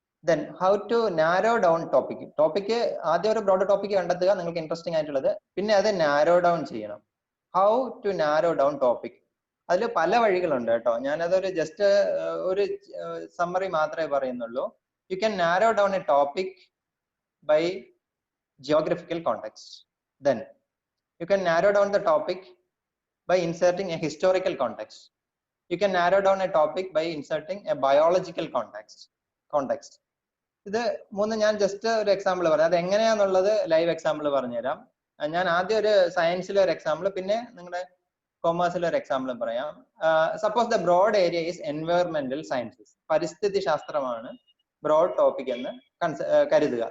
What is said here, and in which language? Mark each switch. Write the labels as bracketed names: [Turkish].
[English] then how to narrow down topic [Malayalam] ആദ്യം ഒരു broad topic കണ്ടെത്തുക നിങ്ങൾക്ക് ഇൻട്രസ്റ്റിംഗ് ആയിട്ടുള്ളത്, പിന്നെ അത് നാരോ ഡൗൺ ചെയ്യണം. [English] how to narrow down topic, [Malayalam] അതിൽ പല വഴികളുണ്ട് കേട്ടോ. ഞാനതൊരു ജസ്റ്റ് ഒരു സമ്മറി മാത്രമേ പറയുന്നുള്ളൂ. [English] You can narrow down a topic by geographical context. Then you can narrow down the topic by inserting a historical context. You can narrow down a topic by inserting a biological context. [Malayalam] ഇത് മൂന്ന് ഞാൻ just ഒരു example പറയാം. അത് എങ്ങനെയാന്നുള്ളത് live example പറഞ്ഞുതരാം. ഞാൻ ആദ്യം ഒരു സയൻസിലെ ഒരു എക്സാമ്പിൾ, പിന്നെ നിങ്ങളുടെ കൊമേഴ്സിലെ ഒരു എക്സാമ്പിളും പറയാം. [English] Suppose the broad area is എൻവയോൺമെന്റൽ sciences. [Malayalam] പരിസ്ഥിതി ശാസ്ത്രമാണ് ബ്രോഡ് ടോപ്പിക് എന്ന് കരുതുക.